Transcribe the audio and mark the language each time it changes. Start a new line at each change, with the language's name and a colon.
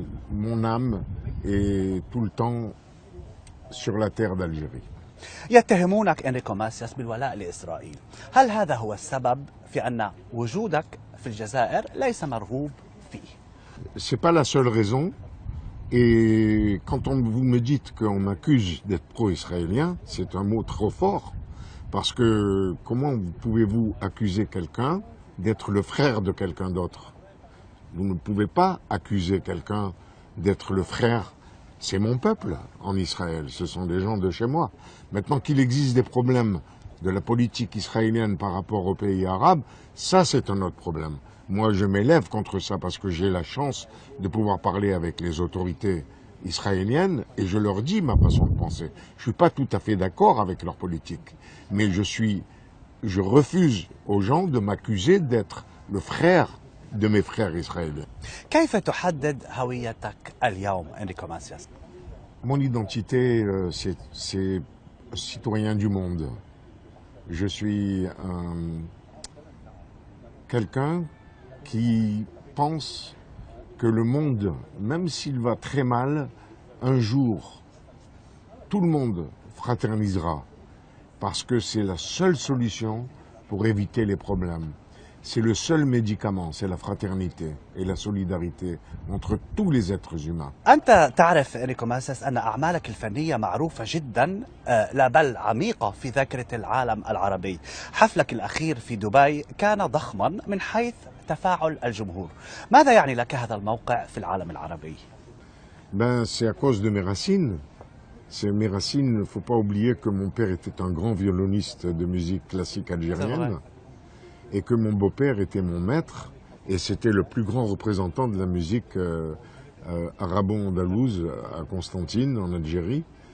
French: Mon âme est tout le temps sur la terre d'Algérie.
Arabic: يتهمونك إنريكو ماسياس بالولاء لإسرائيل. هل هذا هو السبب في أن وجودك في الجزائر ليس مرغوب فيه؟
French: C'est pas la seule raison. Et quand vous me dites qu'on m'accuse d'être pro-israélien, c'est un mot trop fort. Parce que comment pouvez-vous accuser quelqu'un d'être le frère de quelqu'un d'autre? Vous ne pouvez pas accuser quelqu'un d'être le frère. C'est mon peuple en Israël, ce sont des gens de chez moi. Maintenant qu'il existe des problèmes de la politique israélienne par rapport aux pays arabes, ça c'est un autre problème. Moi je m'élève contre ça parce que j'ai la chance de pouvoir parler avec les autorités israéliennes et je leur dis ma façon de penser. Je ne suis pas tout à fait d'accord avec leur politique, mais je refuse aux gens de m'accuser d'être le frère de mes frères israéliens.
Arabic: كيف تحدد هويتك اليوم إنريكو ماسياس؟
French: Mon identité, c'est citoyen du monde. Je suis quelqu'un qui pense que le monde, même s'il va très mal, un jour, tout le monde fraternisera. Parce que c'est la seule solution pour éviter les problèmes. C'est le seul médicament, c'est la fraternité et la solidarité entre tous les êtres humains.
Arabic: أنت تعرف إنريكو ماسياس أن أعمالك الفنية معروفة جدا، لا بل عميقة في ذاكرة العالم العربي. حفلك الأخير في دبي كان ضخما من حيث تفاعل الجمهور. ماذا يعني لك هذا الموقع في العالم العربي؟
French: Ben, c'est à cause de mes racines. C'est mes racines. Il ne faut pas oublier que mon père était un grand violoniste de musique classique algérienne et que mon beau-père était mon maître et c'était le plus grand représentant de la musique arabo-andalouse à Constantine, en Algérie.